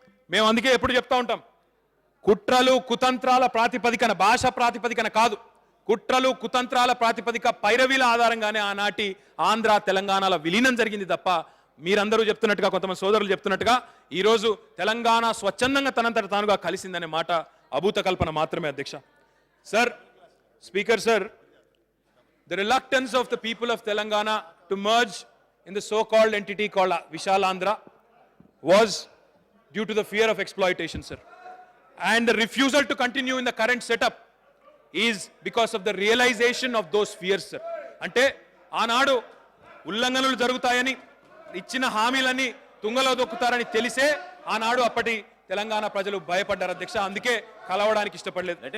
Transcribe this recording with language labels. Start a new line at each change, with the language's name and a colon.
Telugu: మేము అందుకే ఎప్పుడు చెప్తా ఉంటాం, కుట్రలు కుతంత్రాల ప్రాతిపదికన, భాష ప్రాతిపదికన కాదు, కుట్రలు కుతంత్రాల ప్రాతిపదిక పైరవీల ఆధారంగానే ఆనాటి ఆంధ్ర తెలంగాణల విలీనం జరిగింది తప్ప మీరందరూ చెప్తున్నట్టుగా, కొంతమంది సోదరులు చెప్తున్నట్టుగా ఈరోజు తెలంగాణ స్వచ్ఛందంగా తనంతట తానుగా కలిసిందనే మాట అభూత కల్పన మాత్రమే అధ్యక్ష.
English: Sir, Speaker sir, the reluctance of the people of Telangana to merge in the so-called entity called Vishalandhra was due to the fear of exploitation, sir. And the refusal to continue in the current setup is because of the realization of those fears, sir.
Telugu: అంటే ఆనాడు ఉల్లంఘనలు జరుగుతాయని, ఇచ్చిన హామీలని తుంగలో దొక్కుతారని తెలిసే ఆనాడు అప్పటి తెలంగాణ ప్రజలు భయపడ్డారు అధ్యక్ష, అందుకే కలవడానికి ఇష్టపడలేదు.